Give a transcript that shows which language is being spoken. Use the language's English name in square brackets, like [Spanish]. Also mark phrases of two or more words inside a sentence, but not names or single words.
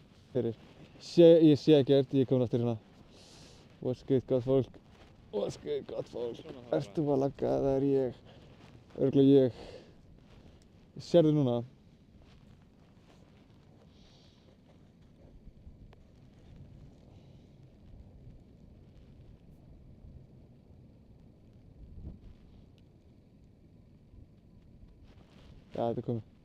[Icelandic] Fyrir. Ég sé ekkert, ég er komin aftur hérna. [English] What's good, [Icelandic] gott fólk? [English] What's good, [Icelandic] gott fólk? Ertu að lagga? Það er ég. Örugglega ég. Sérðu núna? Já, þetta er komið.